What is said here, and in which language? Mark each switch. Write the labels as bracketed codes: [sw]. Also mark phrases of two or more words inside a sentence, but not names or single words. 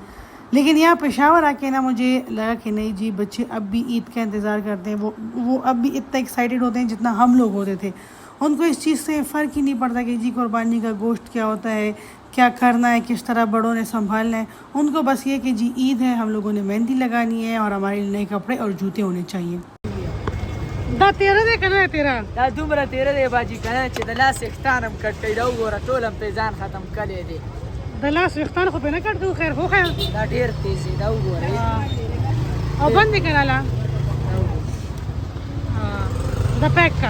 [ur] لیکن یہاں پشاور آ کے نا مجھے لگا کہ نہیں جی، بچے اب بھی عید کا انتظار کرتے ہیں، وہ اب بھی اتنا ایکسائیٹڈ ہوتے ہیں جتنا ہم لوگ ہوتے تھے. ان کو اس چیز سے فرق ہی نہیں پڑتا کہ جی قربانی کا گوشت کیا ہوتا ہے، کیا کرنا ہے، کس طرح بڑوں نے سنبھالنا ہے. ان کو بس یہ کہ جی عید ہے، ہم لوگوں نے مہندی لگانی ہے اور ہمارے نئے کپڑے اور جوتے ہونے چاہئیں. [ps] دا تېره ده کنه تېره دا دومره تیره دی باجی کنه چې د لاس اختانم کټ کړي دا وګوره ټولم په ځان ختم کړی دی د لاس وختان خو به نه کټ کو خیر خو خیر دا ډیر تیز دی دا وګوره او بند کړه دا پک کا